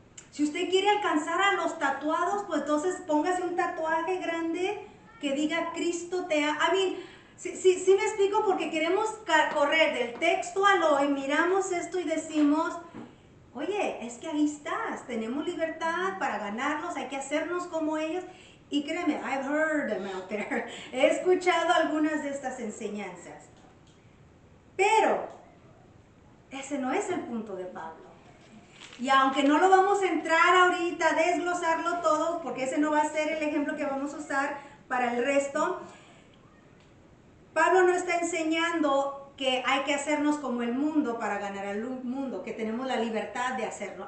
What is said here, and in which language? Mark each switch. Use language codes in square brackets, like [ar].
[es] Si usted quiere alcanzar a los tatuados, pues entonces póngase un tatuaje grande que diga Cristo te ama. Sí me explico, porque queremos correr del texto al hoy, miramos esto y decimos, oye, es que ahí estás, tenemos libertad para ganarlos, hay que hacernos como ellos. Y créeme, [en] I've heard them out there. [es] He escuchado algunas de estas enseñanzas. Pero ese no es el punto de Pablo. Y aunque no lo vamos a entrar ahorita, desglosarlo todo, porque ese no va a ser el ejemplo que vamos a usar para el resto, Pablo no está enseñando que hay que hacernos como el mundo para ganar al mundo, que tenemos la libertad de hacerlo.